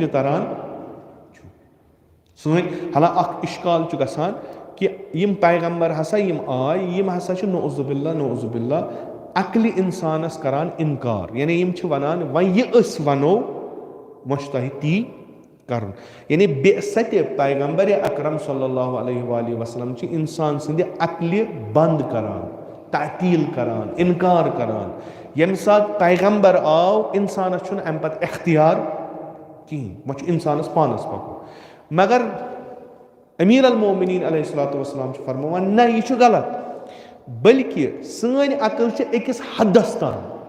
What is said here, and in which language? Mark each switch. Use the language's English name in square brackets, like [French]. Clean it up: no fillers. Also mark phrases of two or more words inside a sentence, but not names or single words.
[Kashmiri] تران چھُ سٲنۍ حالانکہِ اکھ اِشکال چھُ گژھان کہِ یِم پیغمبر ہسا یِم آے یِم ہسا چھِ [Arabic] نعوذ باللہ [Kashmiri] عقلہِ اِنسانس کران اِنکار یعنی یِم چھِ ونان وۄنۍ یہِ أسۍ ونو وۄنۍ چھُ تۄہہِ تی کرُن یعنی بعثتِ پیغمبرِ اکرم [Arabic] صلی اللہ علیہ وآلہ وسلم [Kashmiri] چھِ انسان سٕنٛدِ عقلہِ بنٛد کران تعطیٖل کران اِنکار کران ییٚمہِ ساتہٕ پیغمبر آو انسانس چھُنہٕ امہِ پتہٕ اختیار کِہینۍ وۄنۍ چھُ انسانس پانس پکُن مگر امیٖر المومنیٖن [Arabic] علیہ الصلوۃ والسلام [Kashmiri] چھِ فرماوان نہ یہِ چھُ غلط بلکہِ سٲنۍ عقل چھِ أکِس حدس تام